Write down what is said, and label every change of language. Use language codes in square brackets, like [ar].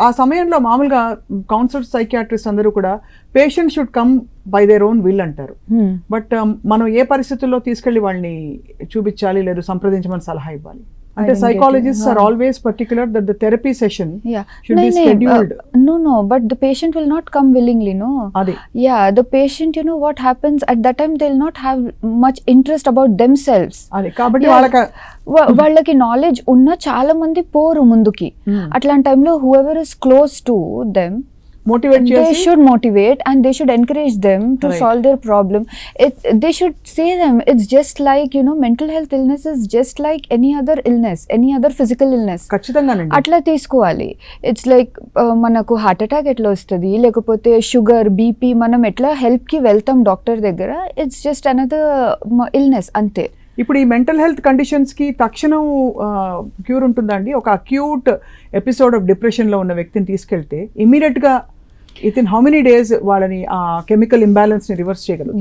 [te] ఆ సమయంలో మామూలుగా కౌన్సిలర్ సైకియాట్రిస్ట్ అందరూ కూడా [en] patient should come by their own will [te] అంటారు. బట్ మనం ఏ పరిస్థితుల్లో తీసుకెళ్లి వాళ్ళని చూపించాలి లేదు సంప్రదించమని సలహా ఇవ్వాలి అంటే [en] psychologists are always particular that the therapy session should be scheduled. No, but the patient will not come willingly, no. [te] Adi. [en] Yeah, the patient, what happens at that time, they'll not have much interest about themselves. [te] Adi. Kabatti వాళ్ళకి knowledge ఉన్న చాలా మంది పోరు ముందుకి. అట్లాంటి టైంలో [en] whoever is close to them, motivate they should motivate and they should encourage them to solve their problem. They should say them it's just like mental health illness is just like any other illness, any other physical illness. [te] ఖచ్చితంగానండి అట్లా తీసుకోవాలి. It's like మనకు heart attack ఎట్లా వస్తుంది, లేకపోతే sugar, BP, మనం ఎట్లా help కి వెళ్తాం డాక్టర్ దగ్గర, [en] it's just another illness [te] అంతే. ఇప్పుడు ఈ మెంటల్ హెల్త్ కండిషన్స్ కి తక్షణం క్యూర్ ఉంటుందండి? ఒక అక్యూట్ ఎపిసోడ్ ఆఫ్ డిప్రెషన్ లో ఉన్న వ్యక్తిని తీసుకెళ్తే ఇమీడియట్ గా [en] within how many days [te] వాళ్ళని ఆ కెమికల్ ఇంబ్యాలెన్స్ ని రివర్స్ చేయగలరు?